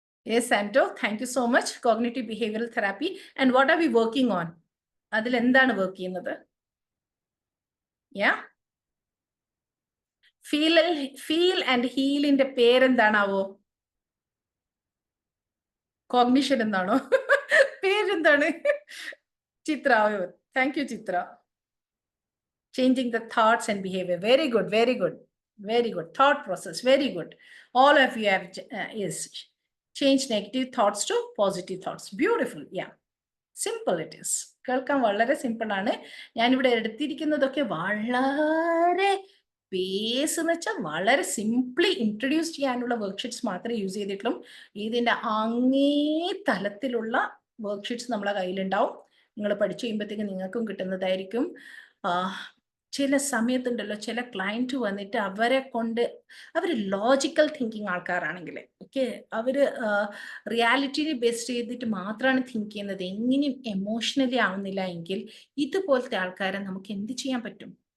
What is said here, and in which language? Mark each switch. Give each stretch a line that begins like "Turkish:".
English: Yes, Santo, thank you so much. Cognitive behavioral therapy. And what are we working on?
Malayalam: അതിൽ എന്താണ് work ചെയ്യുന്നത്? Yeah, feel and ഹീലിന്റെ പേരെന്താണാവോ? Cognition എന്നാണോ? പേരെന്താണ്? ചിത്ര. Thank you Chithra.
English: Changing the thoughts and behavior. Very good, very good, very good. Thought process, very good. All of you have is change negative thoughts to positive thoughts. Beautiful. Yeah, simple it is.
Malayalam: കേൾക്കാൻ വളരെ simple ആണ്. ഞാനിവിടെ എടുത്തിരിക്കുന്നതൊക്കെ വളരെ base എന്ന് വെച്ചാൽ വളരെ simply introduce ചെയ്യാനുള്ള worksheets മാത്രമേ യൂസ് ചെയ്തിട്ടുള്ളൂ. ഇതിൻ്റെ അങ്ങേ തലത്തിലുള്ള വർക്ക്ഷീറ്റ്സ് നമ്മളെ കയ്യിലുണ്ടാവും. നിങ്ങൾ പഠിച്ചു കഴിയുമ്പോഴത്തേക്ക് നിങ്ങൾക്കും കിട്ടുന്നതായിരിക്കും. ചില സമയത്തുണ്ടല്ലോ ചില ക്ലയൻറ്റ് വന്നിട്ട് അവരെ കൊണ്ട് അവർ ലോജിക്കൽ തിങ്കിങ് ആൾക്കാരാണെങ്കിൽ, ഓക്കെ, അവർ റിയാലിറ്റിയെ ബേസ് ചെയ്തിട്ട് മാത്രമാണ് തിങ്ക് ചെയ്യുന്നത്, എങ്ങനെയും എമോഷണലി ആവുന്നില്ല എങ്കിൽ ഇതുപോലത്തെ ആൾക്കാരെ നമുക്ക് എന്ത് ചെയ്യാൻ പറ്റും?